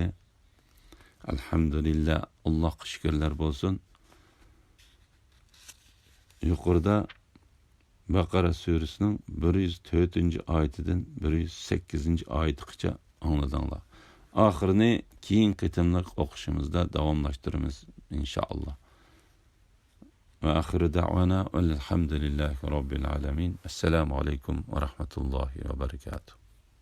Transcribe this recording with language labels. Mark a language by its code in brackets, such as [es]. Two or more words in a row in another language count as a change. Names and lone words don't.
[uz] Alhamdulillah, Allohga shukrlar bo'lsin. Yuqorida Baqara surasining 104-oyatidan 108-oyatigacha angladinglar. Oxirini keyin qitimliq o'qishimizda davomlashtiramiz inshaalloh. [ar] وآخر دعوانا الحمد لله رب العالمين. السلام عليكم ورحمة الله وبركاته.